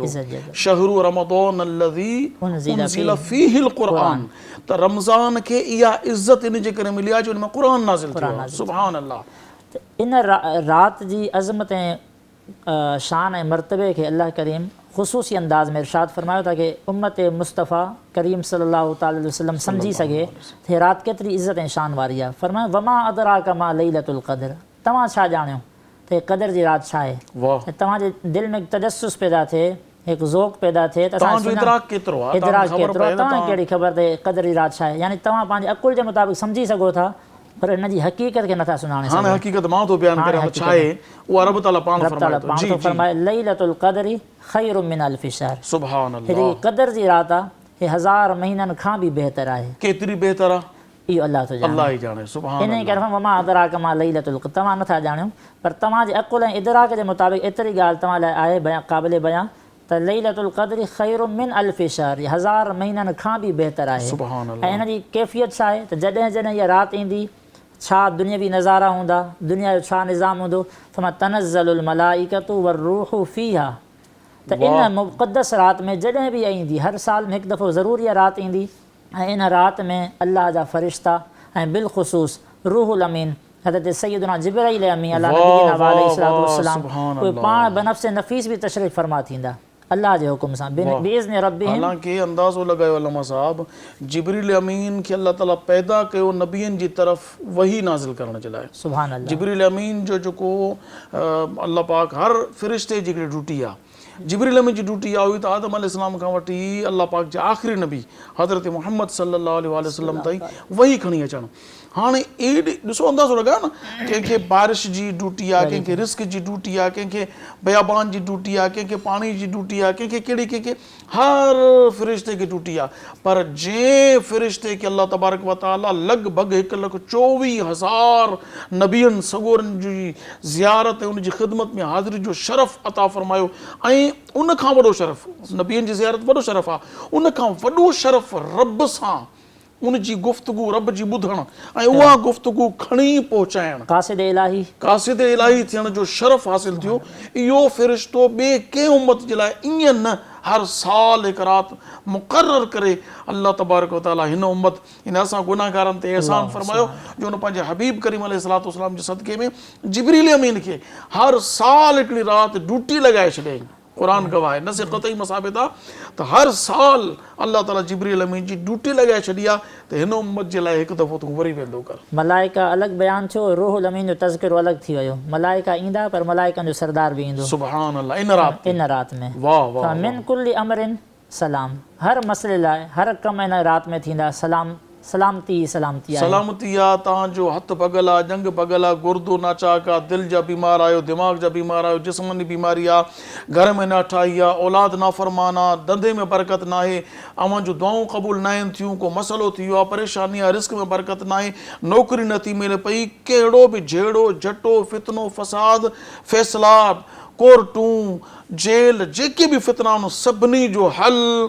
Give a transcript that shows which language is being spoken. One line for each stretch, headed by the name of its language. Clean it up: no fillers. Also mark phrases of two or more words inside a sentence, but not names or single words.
Arabic: شهر رمضان الذي أنزل فيه القرآن,
Sindhi: त रमज़ान खे इहा इज़त इन जे करे मिली आहे जो इन में क़ुरान नाज़िल थियो आहे।
Arabic: سبحان الله.
Sindhi: त इन राति जी अज़मत ऐं शान ऐं मर्तबे खे अल्लाह करीम ख़ुसूसी अंदाज़ में इरशाद फरमायो था कि उम्मत मुस्तफ़ा करीम
Arabic: صلى الله عليه وسلم
Sindhi: सम्झी सघे त राति केतिरी इज़त ऐं शान वारी आहे। फरमायो
Arabic: وما أدراك ما ليلة القدر,
Sindhi: तव्हां छा ॼाणियो त हे क़दर जी राति छा आहे। वाह। तव्हांजे दिलि में तजस्सुस पैदा थिए, हिकु ज़ौक़ पैदा थिए त तव्हांजो इदराक केतिरो आहे, इदराक केतिरो आहे, तव्हांखे कहिड़ी ख़बर त क़दर जी राति छा आहे। यानी तव्हां पंहिंजे अकुल जे मुताबिक़ सम्झी सघो था, पर इन जी हक़ीक़त खे नथा सुञाणे हाणे हक़ीक़त मां थो बयानु करियां छा आहे, उहा रब ताला पाण सघो। फरमाए
Arabic: ليلة القدر خير من ألف شهر, سبحان الله.
Sindhi: हेड़ी क़दर जी राति आहे, हे 1000 महीननि खां बि बहितर आहे। केतिरी बहितर आहे इहो अल्लाह थो ॼाणे। अल्लाह ई ॼाणे। सुभान इन करे
Arabic: وما أدراك ما ليلة القدر,
Sindhi: तव्हां नथा ॼाणियो, पर तव्हांजे अकुल ऐं इदराक जे मुताबिक़ एतिरी ॻाल्हि तव्हां लाइ आहे बयां क़ाबिल बयां त
Arabic: ليلة القدر خير من ألف شهر,
Sindhi: 1000 महीननि खां बि बहितर आहे।
Arabic: سبحان الله.
Sindhi: ऐं इन जी कैफ़ियत छा आहे त जॾहिं जॾहिं इहा राति ईंदी छा दुनियावी नज़ारा हूंदा, दुनिया जो छा निज़ाम हूंदो।
Arabic: فما تنزل الملائكة والروح فيها,
Sindhi: त इन मुक़द्दस राति में जॾहिं बि ईंदी, हर साल में हिकु दफ़ो ज़रूर इहा राति ईंदी, ऐं इन राति में अल्लाह जा फ़रिश्ता ऐं बिलख़ुसूस रूहुल अमीन हज़रत सैयदना जिब्राईल अमीन
Arabic: على نبينا وعليه الصلاة والسلام,
Sindhi: उहे पाण बनफ़्से नफ़ीस बि तशरीफ़ फरमा थींदा अल्लाह जे हुकुम सां
Arabic: بإذن ربهم.
Sindhi: हालांकि अंदाज़ो लॻायो अल्लामा साहब, जिब्रील अमीन खे अल्लाह ताला पैदा कयो नबियनि जी तरफ़ वही नाज़िल करण जे लाइ।
Arabic: سبحان الله.
Sindhi: जिब्रील अमीन जो जेको अल्लाह पाक हर फ़रिश्ते जी हिकिड़ी ड्यूटी आहे, जिब्रील अमीन जी ड्यूटी आहे हुई त आदम अलैहिस्सलाम खां वठी अल्लाह पाक जे आख़िरी नबी हज़रत मुहम्मद
Arabic: صلى الله عليه وسلم
Sindhi: ताईं वही खणी अचणु। हाणे एॾी ॾिसो अंदाज़ो लॻायो न, कंहिंखे बारिश जी ड्यूटी आहे, कंहिंखे रिस्क जी ड्यूटी आहे, कंहिंखे बयाबान जी ड्यूटी आहे, कंहिंखे पाणी जी ड्यूटी आहे, कंहिंखे कहिड़ी कंहिंखे हर फ़रिश्ते खे ड्यूटी आहे। पर जंहिं फ़रिश्ते खे
Arabic: الله تبارك وتعالى
Sindhi: लॻभॻि 1,24,000 नबियनि सगोरनि जी ज़ियारत ऐं उनजी ख़िदमत में हाज़िरी जो शरफ़ अता फ़रमायो, ऐं उन खां वॾो शरफ़ नबियनि जी ज़ियारत वॾो शरफ़ आहे, उन खां वॾो शरफ़ रब सां उन जी गुफ़्तगू रब जी ॿुधणु ऐं उहा गुफ़्तगू खणी पहुचाइणु, क़ासिद इलाही थियण जो शरफ़ हासिल थियो। इहो फ़रिश्तो ॿिए कंहिं उम्मत जे लाइ ईअं न, हर साल हिकु राति मुक़ररु करे
Arabic: الله تبارك وتعالى
Sindhi: हिन उम्मत हिन असां गुनाहगारनि ते एहसान फ़रमायो जो हुन पंहिंजे हबीब करीम
Arabic: عليه الصلاة والسلام
Sindhi: जे सदक़े में जिब्रील अमीन खे हर साल हिकिड़ी राति ड्यूटी लॻाए छॾियईं। क़ुरान गवाह आहे, न से क़तई मसाबित आहे त हर साल अल्लाह ताला जिब्रील अमीन जी ड्यूटी लॻाए छॾी आहे त हिन उम्मत जे लाइ हिकु दफ़ो तूं वरी वेंदो कर। मलाइका अलॻि बयानु थियो, रूहुल अमीन जो तज़किरो अलॻि थी वियो। मलाइका ईंदा पर मलाइकनि जो सरदार बि ईंदो।
Arabic: سبحان الله.
Sindhi: इन राति में वाह वाह।
Arabic: من كل أمر سلام,
Sindhi: हर मसइले लाइ हर कम इन राति में थींदा सलामती आहे। तव्हांजो हथ भॻल आहे, जंग भॻल आहे, गुर्दो नाचाक आहे, दिलि जा बीमार आहियो, दिमाग़ जा बीमार आहियो, जिस्मानी बीमारी आहे, घर में न ठाही आहे, औलाद नाफ़रमान आहे, धंधे में बरकत न आहे, अव्हां जूं दुआऊं क़बूल न आहिनि थियूं, को मसइलो थी वियो आहे, परेशानी आहे, रिस्क में बरकत न आहे, नौकिरी नथी मिले पई, कहिड़ो बि झेड़ो झटो फितनो फ़साद फ़ैसिला कोर्टूं जेल जेके बि फितना आहिनि सभिनी जो हल,